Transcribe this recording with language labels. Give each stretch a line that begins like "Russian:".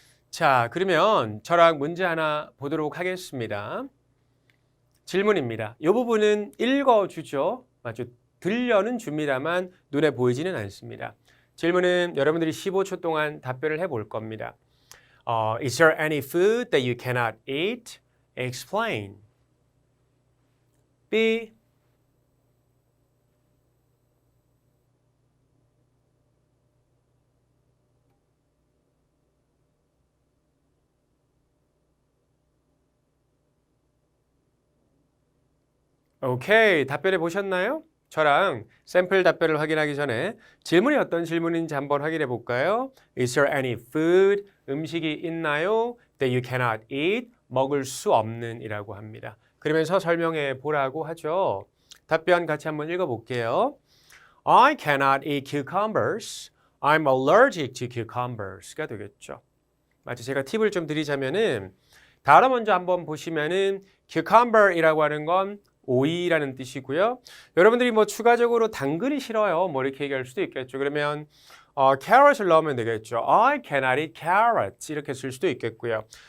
Korean: 자, 그러면 저랑 문제 하나 보도록 하겠습니다. 질문입니다. 이 부분은 읽어주죠. 맞죠? 들려는 줍니다만 눈에 보이지는 않습니다. 질문은 여러분들이 15초 동안 답변을 해볼 겁니다.
English: Is there any food that you cannot eat? Explain. B.
Korean: 오케이, 답변해 보셨나요? 저랑 샘플 답변을 확인하기 전에 질문이 어떤 질문인지 한번 확인해 볼까요?
English: Is there any food?
Korean: 음식이 있나요?
English: That you cannot eat?
Korean: 먹을 수 없는 이라고 합니다. 그러면서 설명해 보라고 하죠. 답변 같이 한번 읽어 볼게요.
English: I cannot eat cucumbers. I'm allergic to cucumbers가
Korean: 되겠죠. 마치 제가 팁을 좀 드리자면은 단어 먼저 한번 보시면은 cucumber이라고 하는 건 오이라는 뜻이고요. 여러분들이 뭐 추가적으로 당근이 싫어요. 뭐 이렇게 얘기할 수도 있겠죠. 그러면 carrot을 넣으면 되겠죠.
English: I cannot eat carrots
Korean: 이렇게 쓸 수도 있겠고요.